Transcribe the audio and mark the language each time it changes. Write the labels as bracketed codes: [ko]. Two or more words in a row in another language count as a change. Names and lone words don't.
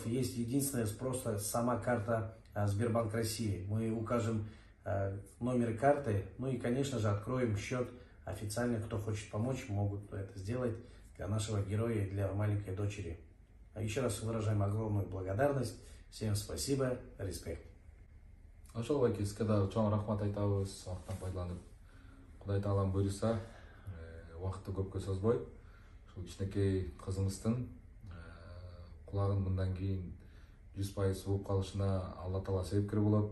[ru] Есть единственное, просто сама карта Сбербанк России. Мы укажем номер карты, и, конечно же, откроем счет официально. Кто хочет помочь, могут это сделать для нашего героя и для маленькой дочери. Еще раз выражаем огромную благодарность. Всем спасибо, респект. [ky] Ошол байке сизге дагы чоң рахмат айтабыз. Убакыттан пайдаланып, Кудай Таалам буйруса, убакытты көпкө созбой, ушул кичинекей кызыңыздын кулагын мындан кийин 100% угуп калышына Алла Таала себепкер болот.